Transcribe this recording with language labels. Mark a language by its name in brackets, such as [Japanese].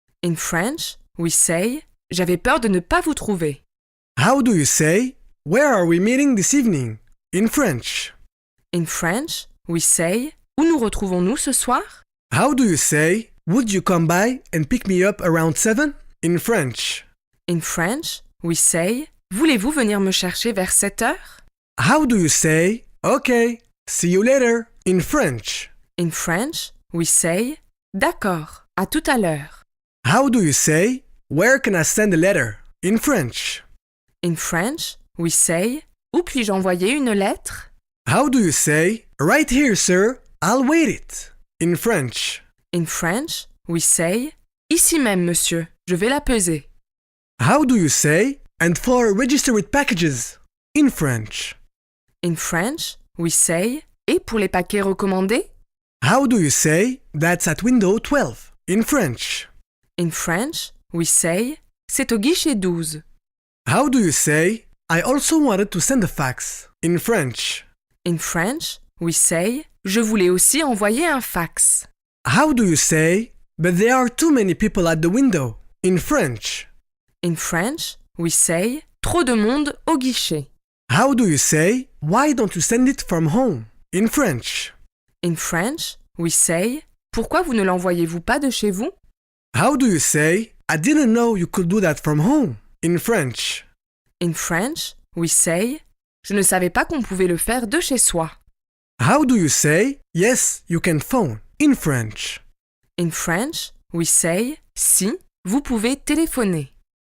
[English] In French, we say [French] J'avais peur de ne pas vous trouver. [English] How do you say, "Where are we meeting this evening" in French? In French, we say [French] Où nous retrouvons-nous ce soir? [English] How do you say, "Would you come by and pick me up around 7" in French? In French, we say [French] Voulez-vous venir me chercher vers 7 heures? [English] How do you say, "Okay, see you later" in French? In French, we say [French] D'accord, à tout à l'heure. [English] How do you say, "Where can I send a letter" in French? In French, we say [French] Où puis-je envoyer une lettre? [English] How do you say, "Right here, sir, I'll wait it" in French? In French, we say [French] Ici même, monsieur, je vais la peser. [English] How do you say, "And for registered packages" in French? In French, we say [French] Et pour les paquets recommandés? [English] How do you say, "That's at window 12" in French? In French, we say [French] C'est au guichet 12. [English] How do you say, "I also wanted to send a fax" in French? In French, we say [French] Je voulais aussi envoyer un fax. [English] How do you say, "But there are too many people at the window" in French? In French, we say [French] Trop de monde au guichet. [English] How do you say, "Why don't you send it from home" in French? In French, we say [French] Pourquoi vous ne l'envoyez-vous pas de chez vous? [English] How do you say, "I didn't know you could do that from home" in French? In French, we say [French] Je ne savais pas qu'on pouvait le faire de chez soi. [English] How do you say, "Yes, you can phone" in French? In French, we say [French] Si, vous pouvez téléphoner.